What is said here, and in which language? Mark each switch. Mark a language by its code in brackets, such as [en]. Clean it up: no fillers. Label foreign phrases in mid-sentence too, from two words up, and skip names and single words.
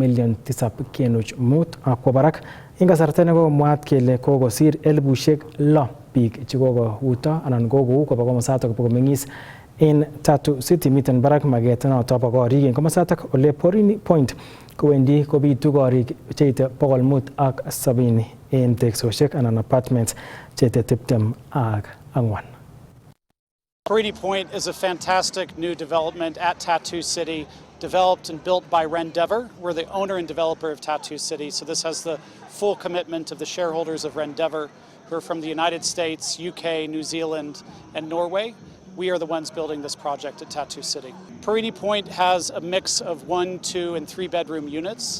[kln] 7.5 akwo barak eng kasarta nekomwaat kele kokosir 6,000 biik chekokouto anan kokou koba komosatok komeng'is en Tatu City miten barak maket noto bo korik en komosatok ole Porini Point kowendi kobitu korik cheite 570 en teksosiek anan apartments cheite 24. [en] Perini Point is a fantastic new development at Tattoo City, developed and built by Rendeavor. We're the owner and developer of Tattoo City, so this has the full commitment of the shareholders of Rendeavor, who are from the United States, UK, New Zealand, and Norway. We are the ones building this project at Tattoo City. Perini Point has a mix of 1, 2, and 3 bedroom units.